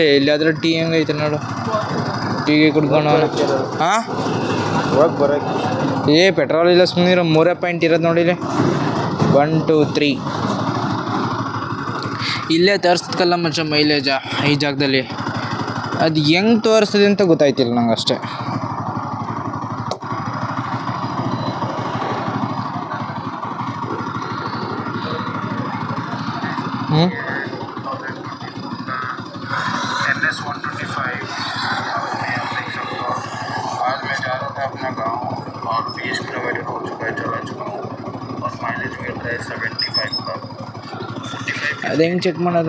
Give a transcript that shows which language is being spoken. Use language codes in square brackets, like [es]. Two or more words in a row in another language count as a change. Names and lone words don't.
[kn] ಇಲ್ಲಿ ಅದ್ರ ಟೀ ಹೆಂಗೈತೆ ನೋಡು, ಟೀಗೆ ಕುಡ್ಕೊಂಡು. ಹಾಂ ಹೋಗಿ ಬರೋಕ್ಕೆ ಪೆಟ್ರೋಲ್ ಇಲ್ಲ, ಸುಮ್ಮನೆ 3 ಪಾಯಿಂಟ್ ಇರೋದು ನೋಡಿಲಿ. 1 2 3 ಇಲ್ಲೇ ತೋರಿಸ್ತಕ್ಕಲ್ಲ ಮಚ್ಚ ಮೈಲೇಜ ಈ ಜಾಗದಲ್ಲಿ. ಅದು ಹೆಂಗೆ ತೋರಿಸ್ತದೆ ಅಂತ ಗೊತ್ತಾಯ್ತಿಲ್ಲ ನಂಗೆ ಅಷ್ಟೇ. [hi] NS 125 आज मैं जा रहा था अपना गाँव और 20 किलोमीटर हो चुका है, चला चुका हूँ और माइलेज मिल रहा है 75 का. 45 [kn] ಅದು ಹೆಂಗೆ ಚೆಕ್ ಮಾಡೋದು?